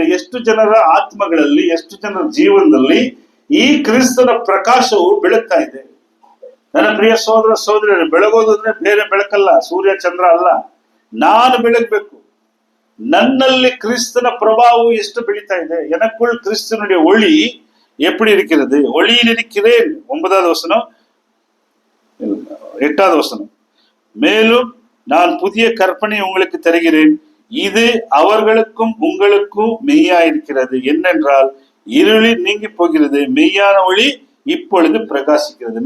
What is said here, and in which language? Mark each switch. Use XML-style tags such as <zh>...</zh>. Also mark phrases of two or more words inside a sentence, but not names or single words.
<kn>ಎಷ್ಟು ಜನರ ಆತ್ಮಗಳಲ್ಲಿ, ಎಷ್ಟು ಜನರ ಜೀವನದಲ್ಲಿ ಈ ಕ್ರಿಸ್ತನ ಪ್ರಕಾಶವು ಬೆಳಗ್ತಾ ಇದೆ. ನನ್ನ ಪ್ರಿಯ ಸಹೋದರ ಸಹೋದರಿಯರೇ, ಬೆಳಗೋದಂದ್ರೆ ಬೇರೆ ಬೆಳಕಲ್ಲ, ಸೂರ್ಯ ಚಂದ್ರ ಅಲ್ಲ. ನಾನು ಬೆಳಗ್ಬೇಕು. ನನ್ನಲ್ಲಿ ಕ್ರಿಸ್ತನ ಪ್ರಭಾವವು ಎಷ್ಟು ಬೆಳೀತಾ ಇದೆ.</kn> <ta>எனக்குள் கிறிஸ்துனுடைய ஒளி எப்படி இருக்கிறது? ஒளியில் இருக்கிறேன். 9வது வசனம், 8வது வசனம். மேலும் நான் புதிய கற்பனை உங்களுக்கு தருகிறேன், இது அவர்களுக்கும் உங்களுக்கும் மெய்யாயிருக்கிறது. என்னென்றால் இருளில் நீங்கி போகிறது, மெய்யான ஒளி இப்பொழுது பிரகாசிக்கிறது.</ta>